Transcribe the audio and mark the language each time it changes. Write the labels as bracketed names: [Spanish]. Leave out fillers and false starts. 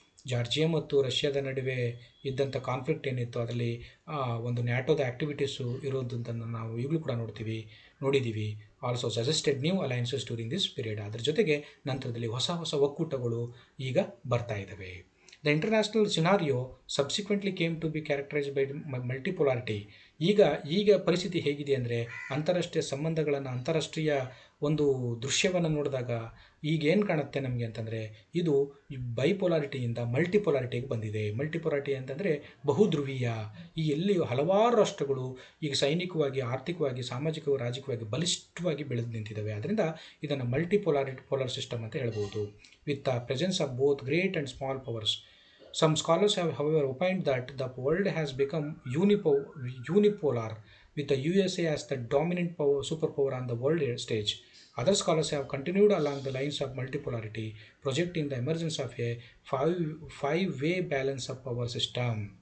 [Kannada] Georgia ಮತ್ತು ರಷ್ಯಾದ ನಡುವೆ ಇದ್ದಂಥ ಕಾನ್ಫ್ಲಿಕ್ಟ್ ಏನಿತ್ತು ಅದರಲ್ಲಿ ಒಂದು ನ್ಯಾಟೋದ ಆ್ಯಕ್ಟಿವಿಟೀಸು ಇರೋದಂತನ್ನು ನಾವು ಈಗಲೂ ಕೂಡ ನೋಡಿದ್ದೀವಿ. [English] Also suggested new alliances during this period. [Kannada] ಅದರ ಜೊತೆಗೆ ನಂತರದಲ್ಲಿ ಹೊಸ ಒಕ್ಕೂಟಗಳು ಈಗ ಬರ್ತಾ ಇದ್ದಾವೆ. [English] The international scenario subsequently came to be characterized by multipolarity. [Kannada] ಈಗ ಪರಿಸ್ಥಿತಿ ಹೇಗಿದೆ ಅಂದರೆ, ಅಂತಾರಾಷ್ಟ್ರೀಯ ಸಂಬಂಧಗಳನ್ನು, ಅಂತಾರಾಷ್ಟ್ರೀಯ ಒಂದು ದೃಶ್ಯವನ್ನು ನೋಡಿದಾಗ ಈಗ ಏನು ಕಾಣುತ್ತೆ ನಮಗೆ ಅಂತಂದರೆ, ಇದು ಬೈಪೊಲಾರಿಟಿಯಿಂದ ಮಲ್ಟಿಪೊಲಾರಿಟಿಗೆ ಬಂದಿದೆ. ಮಲ್ಟಿಪೊಲಾರಿಟಿ ಅಂತಂದರೆ ಬಹುಧ್ರುವೀಯ. ಈ ಎಲ್ಲಿಯೂ ಹಲವಾರು ರಾಷ್ಟ್ರಗಳು ಈಗ ಸೈನಿಕವಾಗಿ, ಆರ್ಥಿಕವಾಗಿ, ಸಾಮಾಜಿಕವಾಗಿ, ರಾಜಕೀಯವಾಗಿ ಬಲಿಷ್ಠವಾಗಿ ಬೆಳೆದು ನಿಂತಿದ್ದಾವೆ. ಅದರಿಂದ ಇದನ್ನು ಪೋಲಾರ್ ಸಿಸ್ಟಮ್ ಅಂತ ಹೇಳ್ಬೋದು. [English] With the presence of both great and small powers. Some scholars have, however, opined that the world has become unipolar, with the USA as the dominant superpower on the world stage. Other scholars have continued along the lines of multipolarity, projecting the emergence of a five-way balance of power system.